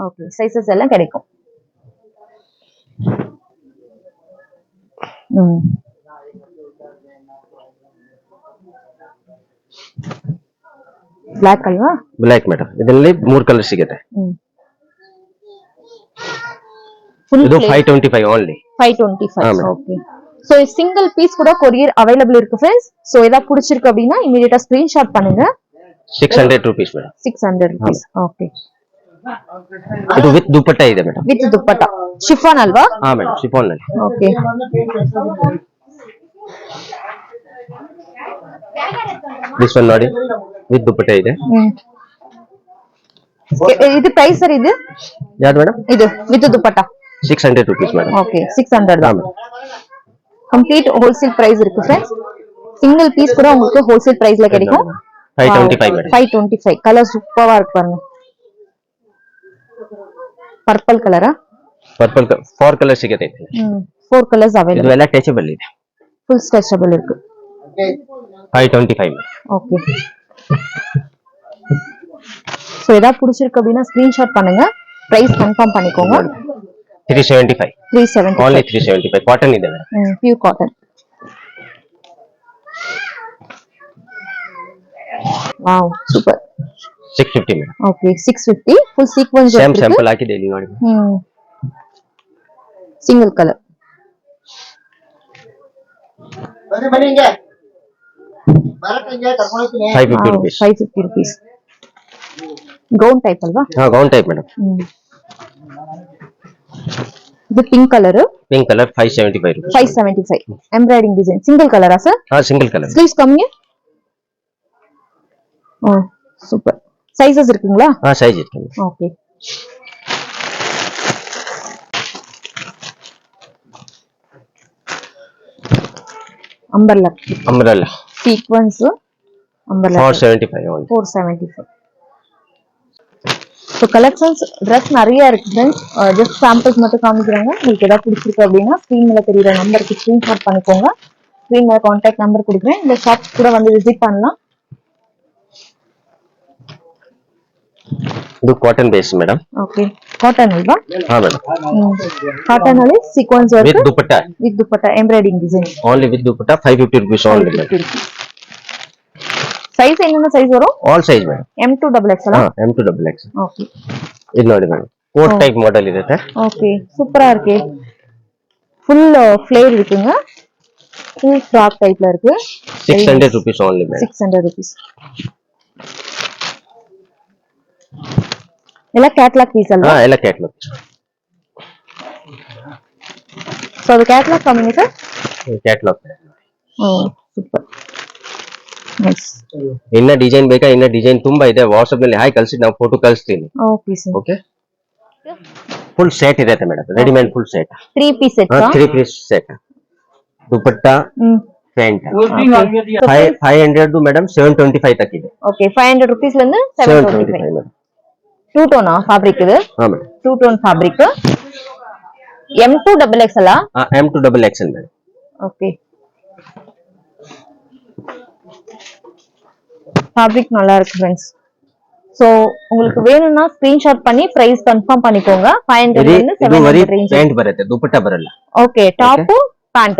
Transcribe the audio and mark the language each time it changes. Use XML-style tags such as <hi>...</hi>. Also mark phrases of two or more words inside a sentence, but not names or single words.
<kn>ಓಕೆ. ಸೈಜಸ್ ಎಲ್ಲ கிடைக்கும். ಬ್ಲಾಕ್ ಅಲ್ವಾ? ಬ್ಲಾಕ್ ಮೇಡಂ. ಇದರಲ್ಲಿ 3 ಕಲರ್ ಸಿಗುತ್ತೆ. ಇದು 525 ಓನ್ಲಿ. 525. ಓಕೆ.</kn> <ta>சோ</ta> <en>single piece</en> <ta>கூட</ta> <en>courier available</en> <ta>இருக்கு फ्रेंड्स. சோ ஏதா பிடிச்சிருக்கு அப்படினா இமிடியேட்டா ஸ்கிரீன்ஷாட் பண்ணுங்க. 600 rupees மேடம். 600 rupees. ஓகே.</ta> <kn>ಇದು ವಿತ್ ದುಪ್ಪಟ್ಟ ಇದೆ ಮೇಡಮ್. ವಿತ್ ದುಪ್ಪಟ್ಟ ಶಿಫಾನ್ ಅಲ್ವಾ? ಹಾ ಮೇಡಮ್, ಶಿಫಾನ್ ನಲ್ಲಿ. ಓಕೆ.</kn> <en>this one</en> <kn>ನೋಡಿ, ವಿತ್ ದುಪ್ಪಟ್ಟ ಇದೆ. ಇದು ಪ್ರೈಸ್ ಸರ್ ಇದು ಯಾವ್ದು ಮೇಡಮ್? ಇದು ವಿತ್ ದುಪ್ಪಟ್ಟ 600 rupees ಮೇಡಮ್.</kn> <ta>ஓகே 600 தான்.</ta> <en>complete wholesale price</en> <ta>இருக்கு फ्रेंड्स.</ta> <en>single piece</en> <ta>கூட உங்களுக்கு ஹோல்சேல் பிரைஸ்ல கிடைக்கும். 525 மேடம். 525 கலர் சூப்பரா இருக்கு பாருங்க.</ta> <kn>ಪರ್ಪಲ್ ಕಲರಾ? ಪರ್ಪಲ್ 4 ಕಲರ್ ಸಿಗುತ್ತೆ.</kn> <en>4 colours available.</en> <kn>ಇದು ಎಲ್ಲ ಟಚಬಲ್ ಇದೆ.</kn> <en>full stretchable</en> <kn>ಇருக்கு.</kn> <ta>525 மேடம். ஓகே. சோ ஏதா பிடிச்சிருக்கு அப்படினா ஸ்கிரீன்ஷாட் பண்ணுங்க.</ta> <en>price confirm</en> <ta>பண்ணிக்கோங்க. 375. 375. only 375.</ta> <kn>ಕಾಟನ್ ಇದೆ ಮೇಡಮ್.</kn> <en>pure cotton. wow super.</en> <kn>650 ಮೇಡಮ್.</kn> <en>okay 650 full sequence same sample</en> <kn>ಹಾಕಿದೆ ಇಲ್ಲಿ ನೋಡಿ.</kn> <en>single colour.</en> <kn>ಬನ್ನಿ ಹಿಂಗೆ ಬರಕ್ಕೆ ಹಿಂಗೆ ಕರ್ಕೊಂಡು ಹೋಗ್ತೀನಿ. 550 rupees. 550 rupees.</kn> <en>gown type</en> <kn>ಅಲ್ವಾ? ಹಾ</kn> <en>gown type</en> <kn>ಮೇಡಮ್. ಇದು</kn> <en>pink colour. pink colour 575 rupees. 575. embroidery design single colour sir? ಹಾ single colour.</en> <ta>ஸ்லீவ்ஸ் கம்மியா? ஓ சூப்பர். சைஸஸ் இருக்குங்களா?</ta> <kn>ಹಾ ಸೈಜ್ ಇருக்கு. ஓகே. ಅಂಬರ್ಲಾ. ಅಂಬ್ರೆಲ್ಲಾ.</kn> <en>sequence umbrella</en> <kn>475 only. 475.</kn> <ta>ஸோ</ta> <en>collections dress</en> <ta>நிறைய இருக்கு ஃப்ரெண்ட்ஸ்.</ta> <en>just samples</en> <ta>மட்டும் காமிக்கிறாங்க. உங்களுக்கு ஏதாவது பிடிச்சிருக்கு அப்படின்னா ஸ்க்ரீன்ல தெரியுற நம்பருக்கு ஸ்க்ரீன்ஷாட் பண்ணிக்கோங்க. ஸ்க்ரீன்ல</ta> <en>contact number</en> <ta>கொடுக்குறேன். இந்த ஷாப்ஸ் கூட வந்து விசிட் பண்ணலாம்.</ta> <kn>ಇದು</kn> <en>cotton base</en> <kn>ಮೇಡಮ್. ಓಕೆ ಕಾಟನ್ ಅಲ್ವಾ? ಹಾ ಮೇಡಮ್. ಕಾಟನ್ ಅಲ್ಲಿ</kn> <en>sequence work</en> <kn>ವಿತ್ ದುಪ್ಪಟ್ಟ. ವಿತ್ ದುಪ್ಪಟ್ಟ</kn> <en>embroidery design. only with</en> <kn>ದುಪ್ಪಟ್ಟ 550</kn> <en>rupees only</en> <kn>ಮೇಡಮ್. ಸೈಜ್ ಏನನ್ನ ಸೈಜ್ ವரும்?</kn> <en>all size</en> <kn>ಮೇಡಮ್. M2 XXL. ಹಾ M2 XXL. ಓಕೆ. ಇದು ನೋಡಿ ಮೇಡಮ್,</kn> <en>coat type model</en> <kn>ಇದೆ.</kn> <ta>ஓகே சூப்பரா இருக்கு.</ta> <en>full flare</en> <ta>இருக்குங்க.</ta> <en>full frock</en> <ta>டைப்ல இருக்கு. 600</ta> <en>rupees only</en> <ta>மேடம். 600 rupees.</ta> <kn>ಎಲ್ಲ</kn> <en>catalogue piece</en> <kn>ಅಲ್ವಾ? ಹಾ ಎಲ್ಲ ಕ್ಯಾಟಲಾಗ್. ಸೊ ಅದು ಕ್ಯಾಟಲಾಗ್ ಕಮ್ಮಿನೇ ಸರ್? ಕ್ಯಾಟಲಾಗ್.</kn> <en>oh super nice.</en> <kn>ಇನ್ನ ಡಿಸೈನ್ ಬೇಕಾ? ಇನ್ನ ಡಿಸೈನ್ ತುಂಬಾ ಇದೆ. ವಾಟ್ಸ್ಆಪ್ ನಲ್ಲಿ ಹಾಯ್ ಕಳಿಸಿ ನಾವು ಫೋಟೋ ಕಳಿಸ್ತೀನಿ. ಓಕೆ ಸರ್. ಓಕೆ.</kn> <en>full set</en> <kn>ಇದೆ ಮೇಡಮ್,</kn> <en>readymade full set.</en> <kn>3</kn> <en>piece set. 3 piece set. ದುಪ್ಪಟ್ಟ, ಪ್ಯಾಂಟ್.</en> <kn>500 ಮೇಡಮ್ 725 ತಕ್ ಇದೆ.</kn> <ta>ಓಕೆ 500 rupees ல இருந்து 725 ಮೇಡಮ್.</ta> <en>two tone fabric ಇದು?</en> <kn>ಹಾ ಮೇಡಮ್.</kn> <en>two tone fabric. M2 XXL.</en> <kn>M2 XXL ಮೇಡಮ್.</kn> <ta>ஓகே. ஃபேப்ரிக் நல்லா இருக்கு फ्रेंड्स. சோ உங்களுக்கு வேணும்னா ஸ்கிரீன்ஷாட் பண்ணி பிரைஸ் கன்ஃபார்ம் பண்ணிக்கோங்க. 500 ல இருந்து 700 ரேஞ்ச்.</ta> <kn>ಪ್ಯಾಂಟ್ ಬರುತ್ತೆ, ದುಪ್ಪಟ್ಟ ಬರಲ್ಲ.</kn> <en>okay top pant.</en>